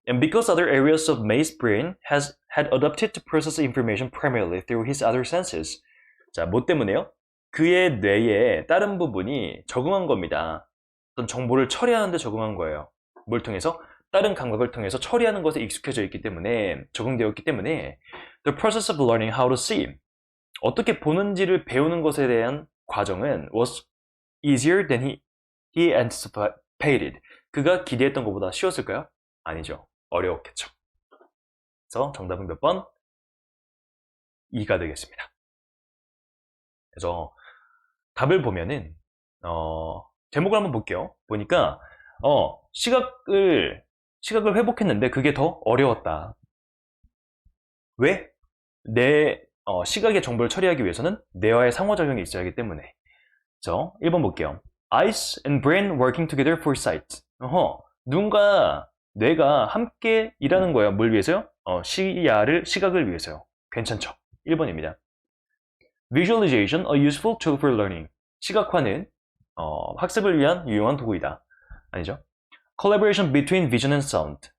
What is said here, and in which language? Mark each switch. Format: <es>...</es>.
<en>And because other areas of May's brain had adapted to process information primarily through his other senses.</en> <ko>자, 뭐 때문에요? 그의 뇌의 다른 부분이 적응한 겁니다. 어떤 정보를 처리하는 데 적응한 거예요. 뭘 통해서? 다른 감각을 통해서 처리하는 것에 익숙해져 있기 때문에, 적응되었기 때문에</ko> <en>The process of learning how to see.</en> <ko>어떻게 보는지를 배우는 것에 대한 과정은</ko> <en>was easier than he anticipated.</en> <ko>그가 기대했던 것보다 쉬웠을까요? 아니죠. 어려웠겠죠. 그래서 정답은 몇 번? 2가 되겠습니다. 그래서 답을 보면은 제목을 한번 볼게요. 보니까 시각을 회복했는데 그게 더 어려웠다. 왜? 시각의 정보를 처리하기 위해서는 뇌와의 상호작용이 있어야 하기 때문에. 그래서 1번 볼게요.</ko> <en>Eyes and brain working together for sight.</en> <ko>눈과 뇌가 함께 일하는 거예요. 뭘 위해서요? 시각을 위해서요. 괜찮죠? 1번입니다.</ko> <en>Visualization, a useful tool for learning.</en> <ko>시각화는 학습을 위한 유용한 도구이다. 아니죠?</ko> <en>Collaboration between vision and sound.</en>